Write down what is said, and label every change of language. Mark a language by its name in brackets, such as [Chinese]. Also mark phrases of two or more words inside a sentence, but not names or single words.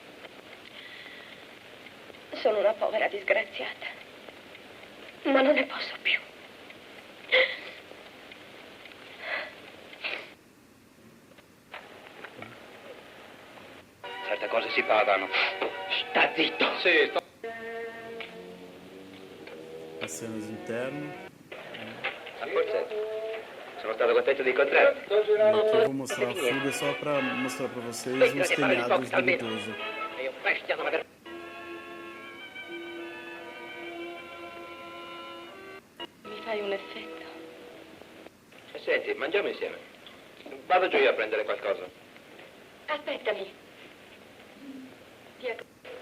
[Italian] Sono una povera disgraziata. Ma non ne posso più. Certe cose si pagano. Sta zitto. Sì, sto... [Portuguese] As cenas internas. [Italian] Forse sono stato contento di incontrarti. [Portuguese] Aqui eu vou mostrar a fuga só para mostrar para vocês os telhados do Gutoso. [Italian] E io bestia non aver... Mi fai un effetto. Senti, mangiamo insieme. Vado giù io a prendere qualcosa. Aspettami. Ti